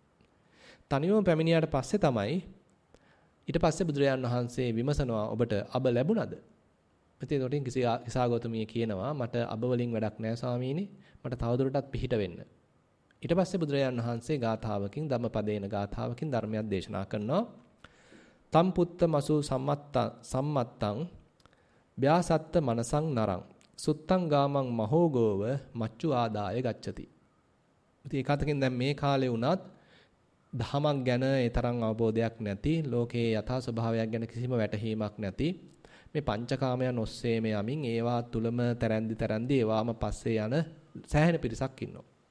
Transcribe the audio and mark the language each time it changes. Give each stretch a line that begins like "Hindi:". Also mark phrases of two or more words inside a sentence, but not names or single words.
Sinhala: තනිවම පැමිණියාට පස්සේ තමයි ඊට පස්සේ බුදුරජාණන් වහන්සේ විමසනවා ඔබට අබ ලැබුණද? එතකොට කිසා ගෞතමිය කියනවා මට අබ වලින් වැඩක් නැහැ ස්වාමීනි. මට තවදුරටත් පිහිට වෙන්න. ඊට පස්සේ බුදුරජාණන් වහන්සේ ගාථාවකින් ධම්මපදේන ගාථාවකින් ධර්මයක් දේශනා කරනවා.
Pali: තම් පුත්ත මසු සම්මත්තං ව්‍යාසත්ත මනසං නරං සුත්තං ගාමං මහෝගෝව මච්චු ආදාය ගච්ඡති.
Sinhala: ඉතින් ඒකතකින් දැන් මේ කාලේ වුණත් දහමක් ගැන ඒ තරම් අවබෝධයක් නැති, ලෝකේ යථා ස්වභාවයක් ගැන කිසිම වැටහීමක් නැති මේ පංචකාමයන් ඔස්සේම යමින් ඒවා තුලම තරන්දි ඒවාම පස්සේ යන සෑහෙන පිරිසක් ඉන්නවා.